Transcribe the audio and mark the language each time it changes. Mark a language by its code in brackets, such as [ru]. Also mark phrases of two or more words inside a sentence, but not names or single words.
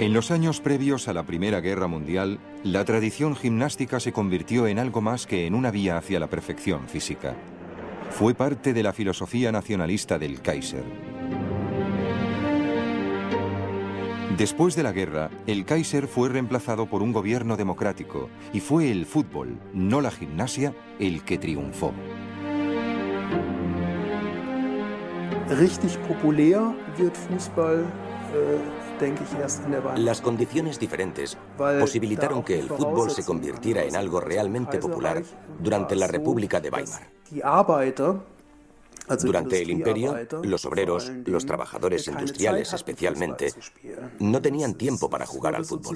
[es] En los años previos a la Primera Guerra Mundial, la tradición gimnástica se convirtió en algo más que en una vía hacia la perfección física. Fue parte de la filosofía nacionalista del Kaiser. Después de la guerra, el Kaiser fue reemplazado por un gobierno democrático y fue el fútbol, no la gimnasia, el que triunfó. [de] Richtig populär wird Fußball, denke ich, erst in der Weimar. [es] Las condiciones diferentes posibilitaron que el fútbol se convirtiera en algo realmente popular durante la República de Weimar. [de] Die Arbeiter, [es] Durante el imperio, los obreros, los trabajadores industriales especialmente, no tenían tiempo para jugar al fútbol.